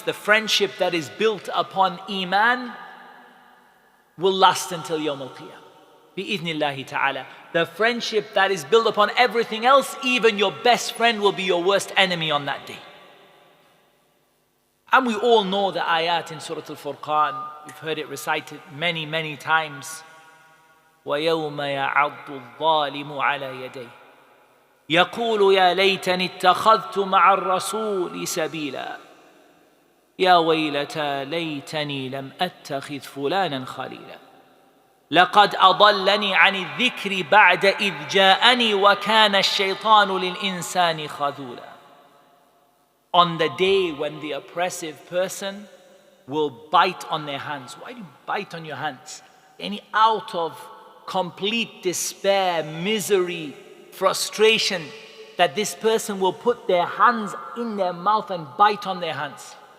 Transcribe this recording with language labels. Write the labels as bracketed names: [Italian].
[English] The friendship that is built upon Iman will last until Yawm al-Qiyamah. Bi-idhnillahi ta'ala. The friendship that is built upon everything else, even your best friend will be your worst enemy on that day. And we all know the ayat in Surah Al-Furqan. We've heard it recited many, many times. [Arabic] وَيَوْمَ يَعَضُّ الظَّالِمُ عَلَى يَدَيْهِ يقول يا ليتني اتخذت مع الرسول سبيلا يا ويلتى ليتني لم أتخذ فلانا خليلا لقد أضلني عن الذكر بعد إذ جاءني وكان الشيطان للإنسان خذولا. [English] On the day when the oppressive person will bite on their hands. Why do you bite on your hands? Out of complete despair, misery, frustration, that this person will put their hands in their mouth and bite on their hands.